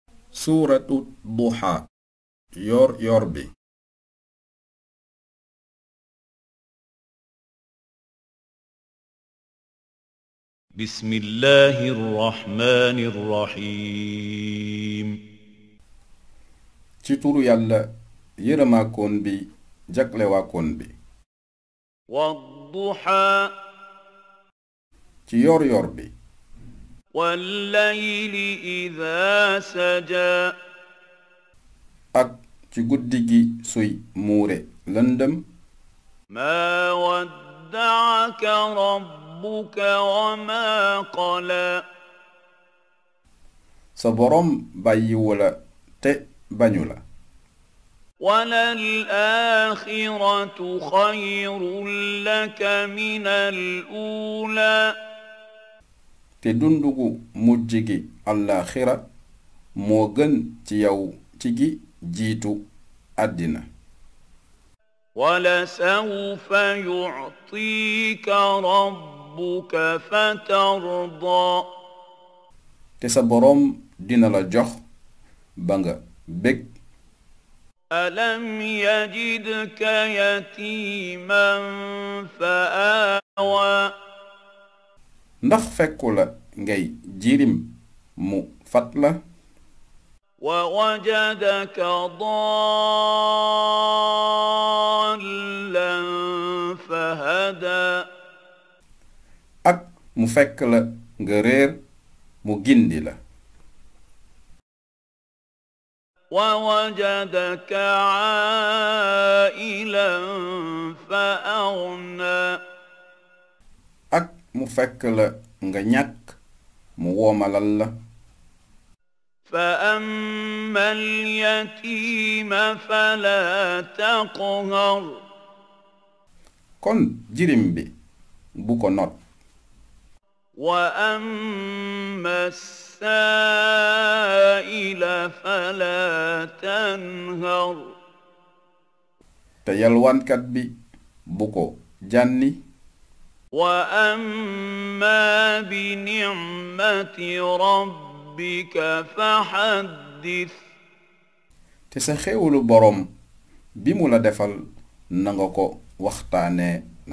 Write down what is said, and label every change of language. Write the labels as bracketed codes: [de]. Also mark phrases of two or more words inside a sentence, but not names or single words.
[wo] suuratu duha yor yor bi [ar] بسم الله الرحمن الرحيم [wo] ci turu yàlla yërëmaakoon bi jaglewaakoon bi [ar] والضحى [wo] ci yor yor bi [ar] والليل إذا سجى [wo] ak ci guddi gi suy muure lëndëm [ar] ما ودعك ربك وما قلى [wo] sa boroom bàyyiwu la te bañu la [ar] وللآخرة خير لك من الأولى [wo] te dundugu mujj gi àllaaxira moo gën ci yow ci gi jiitu àddina [ar] ولسوف يعطيك ربك فترضى [wo] te sa boroom dina la jox ba nga bég [ar] ألم يجدك يتيما فآوى [wo] ndax fekku la ngay jirim mu fat la [ar] ووجدك ضالا فهدى [wo] ak mu fekk la nga réer mu gindi la [ar] ووجدك عائلا فأغنى [wo] ak mu fekk la nga ñàkk mu woomalal la [ar] فأما اليتيم فلا تقهر [wo] kon jirim bi bu ko not [ar] وأما السائل فلا تنهر [wo] te yalwaankat bi bu ko jànni [ar] وأما بنعمة ربك فحدث [wo] te sa xéewalu boroom bi mu la defal nanga ko waxtaanee